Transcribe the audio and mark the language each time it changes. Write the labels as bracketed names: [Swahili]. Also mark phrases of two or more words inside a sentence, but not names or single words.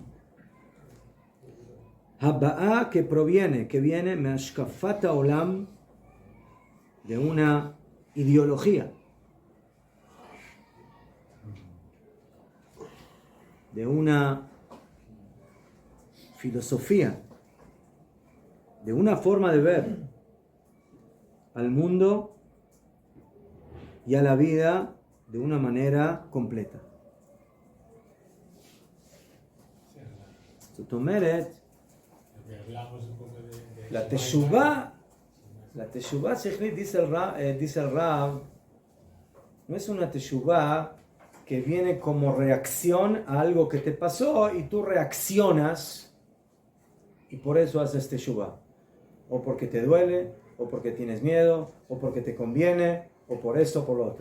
[Spanish] Haba'a, que viene [Hebrew] מהשקפת עולם, [Spanish] de una ideología, de una filosofía, de una forma de ver al mundo y a la vida de una manera completa. [Hebrew] זאת אומרת, [Spanish] la teshuvah [Hebrew] שכלית, [Spanish] dice el Rav, no es una teshuvah que viene como reacción a algo que te pasó y tú reaccionas y por eso haces teshuvah. O porque te duele, o porque tienes miedo, o porque te conviene, o por esto o por lo otro.